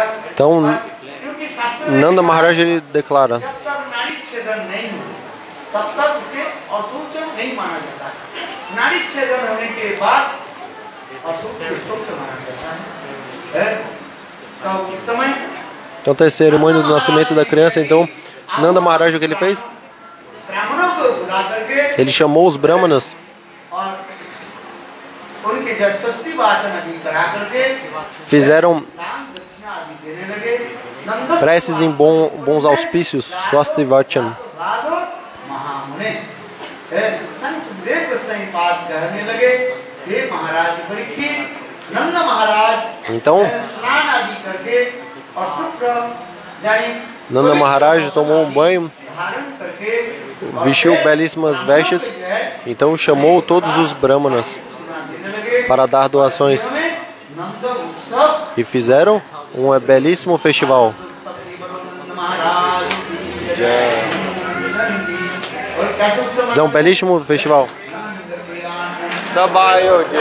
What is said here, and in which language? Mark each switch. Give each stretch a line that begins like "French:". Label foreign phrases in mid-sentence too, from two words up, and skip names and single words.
Portuguese: Então
Hindi: क्योंकि शास्त्र में
Portuguese: Nanda Maharaj ele declara:
Hindi: जब तक नाड़ी छेदन नहीं हो तब तक उसके असुच नहीं माना जाता। नाड़ी छेदन होने के बाद असुच माना जाता है। तो उस समय
Portuguese: Então tem a cerimônia do nascimento da criança. Então Nanda Maharaj, o que ele fez?
Hindi: ब्राह्मणों को बुला करके
Portuguese: Ele chamou os brahmanas,
Hindi: और उनके जब स्वस्ति वाचन आदि करा करके
Portuguese: fizeram
Hindi: दान दक्षिणा आदि देने लगे। नंद
Portuguese: preces em bons auspícios, Swasti Vachan.
Hindi: बहादुर महामुनि संत सुखदेव गोस्वामी पाद कहने लगे, हे महाराज परीक्षित, नंद महाराज
Portuguese: Então
Hindi: स्नान आदि करके और शुक्र यानी
Portuguese: Nanda Maharaj tomou um banho,
Hindi: धारण करके
Portuguese: vestiu belíssimas vestes, então chamou todos os brahmanas
Hindi: देने लगे।
Portuguese: para dar doações
Hindi: नंद उत्सव
Portuguese: e fizeram um belíssimo festival.
Hindi: महाराज की जय। और कैसे उत्सव
Portuguese: Fizeram um belíssimo festival. Sabayo